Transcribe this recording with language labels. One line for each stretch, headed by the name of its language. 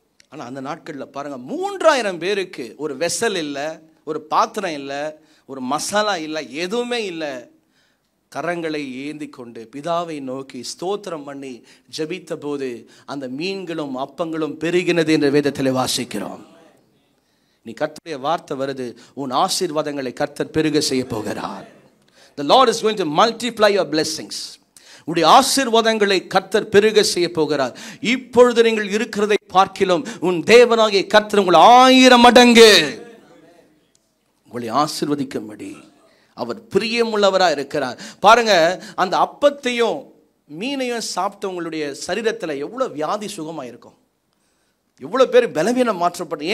Tamil: ஆனால் அந்த நாட்களில் பாருங்கள், 3000 பேருக்கு ஒரு வெசல் இல்லை, ஒரு பாத்திரம் இல்லை, ஒரு மசாலா இல்லை, எதுவுமே இல்லை. கரங்களை ஏந்தி கொண்டு பிதாவை நோக்கி ஸ்தோத்திரம் பண்ணி ஜெபித்த போது அந்த மீன்களும் அப்பங்களும் பெருகினது என்ற வேதத்தில் வாசிக்கிறோம். நீ கர்த்தருடைய வார்த்தை வருது, உன் ஆசீர்வாதங்களை கர்த்தர் பெருக செய்ய போகிறார்.
English: The Lord is going to multiply your blessings.
Tamil: உடைய ஆசீர்வாதங்களை கர்த்தர் பெருக செய்ய போகிறார். இப்பொழுது நீங்கள் இருக்கிறதை பார்க்கிலும் உன் தேவனாகிய கர்த்தர் உங்கள் 1000 மடங்கு உங்களை ஆசீர்வதிக்கும்படி அவர் பிரியமுள்ளவராக இருக்கிறார். பாருங்க, அந்த அப்பத்தையும் மீனையும் சாப்பிட்டவங்களுடைய சரீரத்தில் எவ்வளோ வியாதி சுகமாக இருக்கும், எவ்வளோ பேர் பலவீனம் மாற்றப்பட்டு.